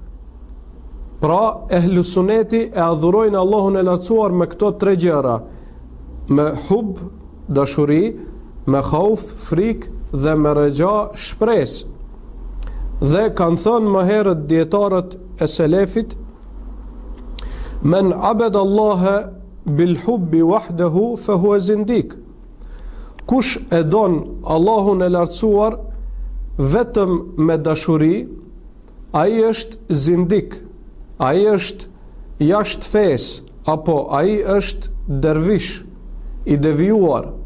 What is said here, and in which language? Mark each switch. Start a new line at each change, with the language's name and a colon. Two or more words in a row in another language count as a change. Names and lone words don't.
Albanian: Pra, ehlusuneti e adhurojnë Allahun e lartësuar me këto tre gjëra: me hub, dashuri, me khauf, frikë dhe me raja, shpresë. Dhe kanë thënë më herët dietarët e selefit:
Arabic: من عبد الله بالحب وحده فهو زنديق.
Albanian: Kush e don Allahun e lartësuar vetëm me dashuri, ai është zindik, ai është jashtë fesë, apo ai është dervish i devijuar.